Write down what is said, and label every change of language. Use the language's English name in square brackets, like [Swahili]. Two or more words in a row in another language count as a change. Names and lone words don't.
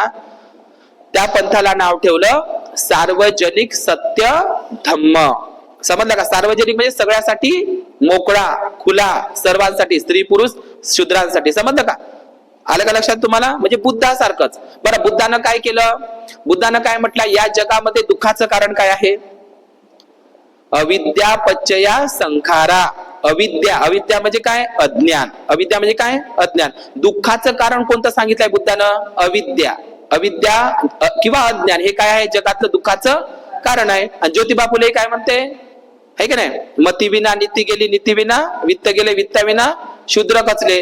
[Marathi] त्या पंथाला नाव ठेवलं सार्वजनिक सत्य धम्म. समजलं का? सार्वजनिक म्हणजे सगळ्यासाठी मोकळा, खुला, सर्वांसाठी, स्त्री पुरुष शूद्रांसाठी. समजलं का? आलं का लक्षात तुम्हाला? म्हणजे बुद्धासारखंच. बरं, बुद्धानं काय केलं? बुद्धानं काय म्हटलं? या जगामध्ये दुःखाचं कारण काय आहे? [Pali] अविद्या पच्चया संखारा. [Marathi] अविद्या, अविद्या म्हणजे काय? अज्ञान. अविद्या म्हणजे काय? अज्ञान. दुःखाचं कारण कोणतं सांगितलंय बुद्धानं? अविद्या. अविद्या किंवा अज्ञान हे काय आहे? जगातलं दुःखाचं कारण आहे. आणि ज्योतिबा फुले काय म्हणते? है की नाही? मती विना नीती गेली, नीती विना वित्त गेले, वित्ता विना शूद्र कचले.